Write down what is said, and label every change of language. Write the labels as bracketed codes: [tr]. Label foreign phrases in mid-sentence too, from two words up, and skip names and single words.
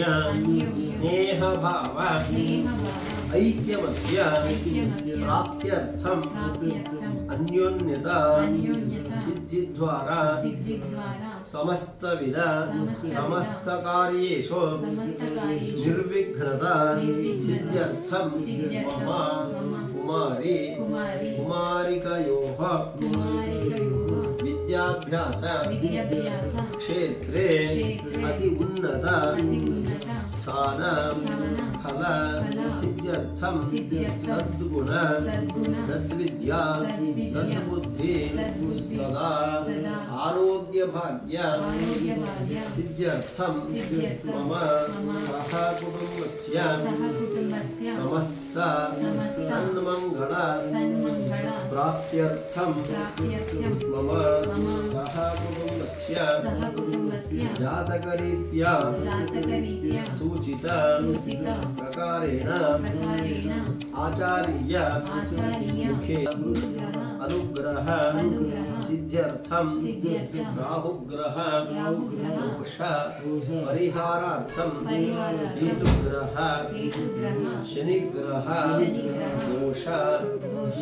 [sa] स्नेहभाव ऐक्यमत्य प्राप्त्यर्थं अन्योन्यता सिद्धिद्वारा समस्तविध समस्तकार्येषु निर्विघ्नता सिद्ध्यर्थं मम कुमारिकयोः विद्या ವಿದ್ಯಾಭ್ಯಾಸ ವಿದ್ಯಾಭ್ಯಾಸ ಕ್ಷೇತ್ರೆ ಕ್ಷೇತ್ರೆ ಅತಿ ಉನ್ನತ ಅತಿ ಉನ್ನತ ಸ್ಥಾನ ಸ್ಥಾನ ಫಲ ಫಲ ಸಿದ್ಧ್ಯರ್ಥಂ ಸಿದ್ಧ್ಯರ್ಥಂ ಸದ್ಗುಣ ಸದ್ಗುಣ ಸದ್ವಿದ್ಯಾ ಸದ್ವಿದ್ಯಾ ಸದ್ಬುದ್ಧಿ ಸದ್ಬುದ್ಧಿ ಸದಾ ಸದಾ ಆರೋಗ್ಯ ಭಾಗ್ಯ ಆರೋಗ್ಯ ಭಾಗ್ಯ ಸಿದ್ಧ್ಯರ್ಥಂ ಸಿದ್ಧ್ಯರ್ಥಂ ಮಮ ಮಮ ಸಹ ಕುಟುಂಬಸ್ಯ ಸಹ ಕುಟುಂಬಸ್ಯ ಸಮಸ್ತ ಸಮಸ್ತ ಸನ್ಮಂಗಳ ಸನ್ಮಂಗಳ ಪ್ರಾಪ್ತ್ಯರ್ಥಂ ಪ್ರಾಪ್ತ್ಯರ್ಥಂ ಮಮ ಮಮ ಸಹ ಕುಟುಂಬಸ್ಯ ಸಹ ಕುಟುಂಬಸ್ಯ ಜಾತಕರೀತ್ಯಾ ಜಾತಕರೀತ್ಯ ಸೂಚಿತ ಸೂಚಿತ ಪ್ರಕಾರೇಣ ಪ್ರಕಾರೇಣ ಆಚಾರ್ಯ ಆಚಾರ್ಯ ಮುಖೇ ಗುರುಗ್ರಹ ಅನುಗ್ರಹ ಅನುಗ್ರಹ ಸಿದ್ಧ್ಯರ್ಥಂ ಸಿದ್ಧ್ಯರ್ಥಂ ರಾಹುಗ್ರಹ ರಾಹುಗ್ರಹ ದೋಷ ಪರಿಹಾರಾರ್ಥಂ ಪರಿಹಾರಾರ್ಥಂ ಕೇತುಗ್ರಹ ಕೇತುಗ್ರಹ ಶನಿಗ್ರಹ ಶನಿಗ್ರಹ ದೋಷ ದೋಷ